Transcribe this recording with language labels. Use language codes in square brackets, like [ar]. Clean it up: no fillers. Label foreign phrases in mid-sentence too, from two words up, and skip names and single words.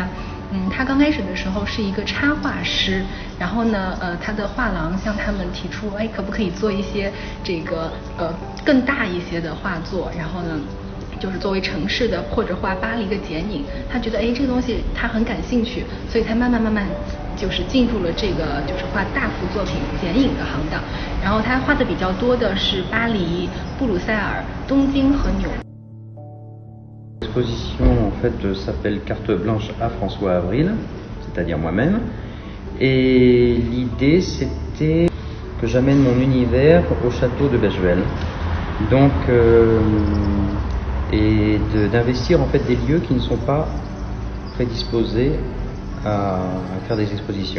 [zh] 他刚开始的时候是一个插画师，然后呢，他的画廊向他们提出，可不可以做一些这个更大一些的画作，然后呢，就是作为城市的或者画巴黎的剪影，他觉得这个东西他很感兴趣，所以他慢慢就是进入了这个就是画大幅作品剪影的行当。然后他画的比较多的是巴黎、布鲁塞尔、东京和纽约。 [fr] L'exposition en fait s'appelle Carte blanche à François Avril, c'est-à-dire moi-même. Et l'idée c'était que j'amène mon univers au château de Bachevelle. Donc et d'investir en fait des lieux qui ne sont pas prédisposés à faire des expositions.